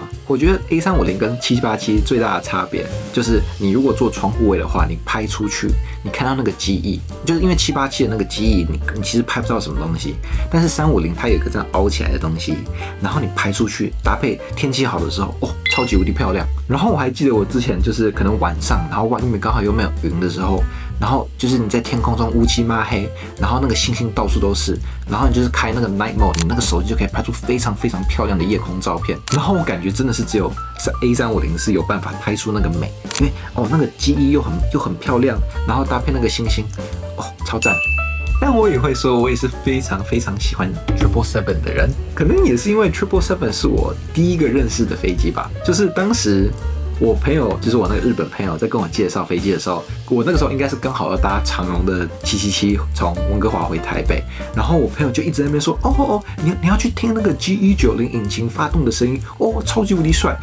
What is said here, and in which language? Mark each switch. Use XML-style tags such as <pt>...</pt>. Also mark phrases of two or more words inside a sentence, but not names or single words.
<zh>我覺得 A350跟787最大的差別就是你如果坐窗戶位的話，你拍出去你看到那個機翼，就是因為787的那個機翼你其實拍不到什麼東西，但是350它有一個這樣凹起來的東西，然後你拍出去搭配天氣好的時候，哦，超級無敵漂亮。然後我還記得我之前就是可能晚上，然後外面剛好又沒有雲的時候，然後就是你在天空中烏漆嘛黑，然後那個星星到處都是，然后你就是開那個</zh> <en>night mode，</en> <zh>你那個手機就可以拍出非常漂亮的夜空照片。然後我感覺真的是只有 A350 是有辦法拍出那個美，因為那個機翼又很漂亮，然後搭配那個星星，超讚。但我也會說，我也是非常喜歡 777 的人，可能也是因為 777 是我第一個認識的飛機吧，就是當時我朋友，就是我那個日本朋友在跟我介紹飛機的時候，我那個時候應該是剛好要搭長榮的777從溫哥華回台北，然後我朋友就一直在那邊說，你要去聽那個 G190 引擎發動的聲音，超級無敵帥。</zh>